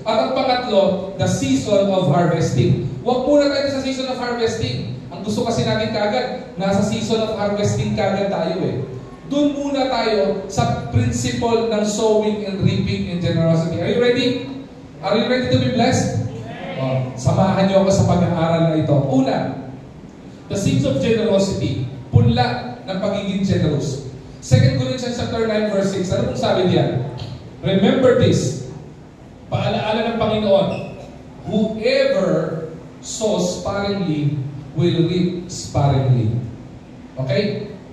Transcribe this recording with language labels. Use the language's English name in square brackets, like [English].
[Filipino] At ang pangatlo, [English] the season of harvesting. [Filipino] Huwag muna tayo sa [English] season of harvesting. [Filipino] Ang gusto kasi natin kagad, nasa season of harvesting kagad tayo eh. Doon muna tayo sa [English] principle ng sowing and reaping and generosity. Are you ready? Are you ready to be blessed? [Filipino] Samahan niyo ako sa pag-aaral na ito. Una, [English] the seeds of generosity. [Filipino] Punla ng pagiging generous. 2 Corinthians chapter 9 verse 6. Ano pong sabi diyan? [English] Remember this. [Filipino] Paalaala ng Panginoon. [English] Whoever sows sparingly will reap sparingly. Okay?